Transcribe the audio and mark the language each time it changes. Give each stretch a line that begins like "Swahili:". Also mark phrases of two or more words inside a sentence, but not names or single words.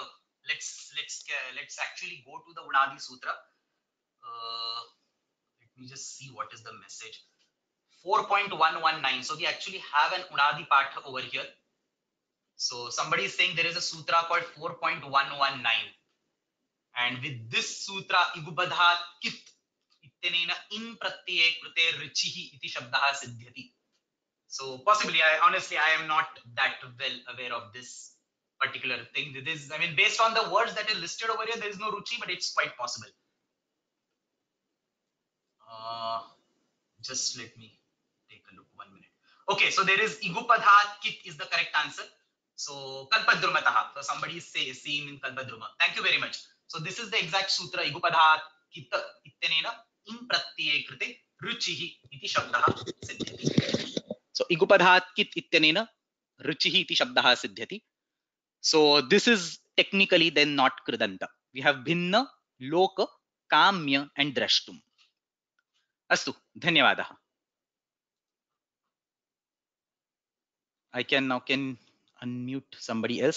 English: Let's actually go to the Unadi Sutra. Let me just see what is the message. 4.119. So we actually have an Unadi Patha over here. So somebody is saying there is a sutra called 4.119. And with this sutra,
Sanskrit: इगुपधात् कित् इत्यनेन इन् प्रत्यये कृते रुचिः इति शब्दः सिद्ध्यति.
English: So possibly, I am not that well aware of this particular thing. This, I mean, based on the words that are listed over here, there is no ruchi, but it's quite possible. Just let me take a look, 1 minute. Okay, so there is
Sanskrit: इगुपधात् कित्
English: is the correct answer. So Kalpadrumataha. So somebody is seeing in Kalpadruma. Thank you very much. So this is the exact sutra.
Sanskrit: इगुपधात् कित् इत्यनेन इन् प्रत्यये कृते रुचिः इति शब्दः सिद्ध्यति. So इगुपधात् कित् इत्यनेन रुचिः इति शब्दः सिद्ध्यति.
English: So this is technically then not Kridanta. We have Bhinna, Loka, Kamya and Drashtum.
Sanskrit: अस्तु, धन्यवादः.
English: I can unmute somebody else.